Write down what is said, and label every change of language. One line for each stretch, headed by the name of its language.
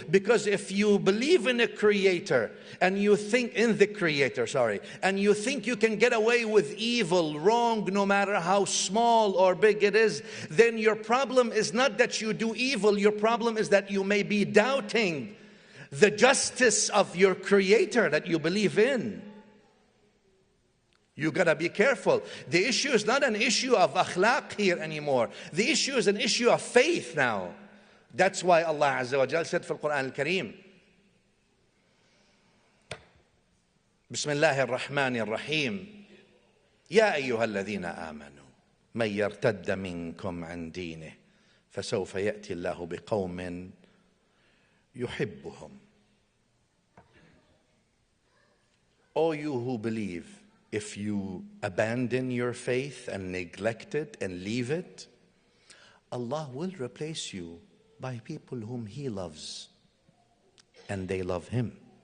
English: Because if you believe in a creator and you think and you think you can get away with evil, wrong, no matter how small or big it is, then your problem is not that you do evil. Your problem is that you may be doubting the justice of your creator that you believe in. You gotta be careful. The issue is not an issue of akhlaq here anymore. The issue is an issue of faith now. That's why Allah Azza wa Jal said
Arabic: في القرآن الكريم, بسم الله الرحمن الرحيم, يا أيها الذين آمنوا من يرتد منكم عن دينه فسوف يأتي الله بقوم يحبهم.
English: O you who believe, if you abandon your faith and neglect it and leave it, Allah will replace you by people whom He loves, and they love Him.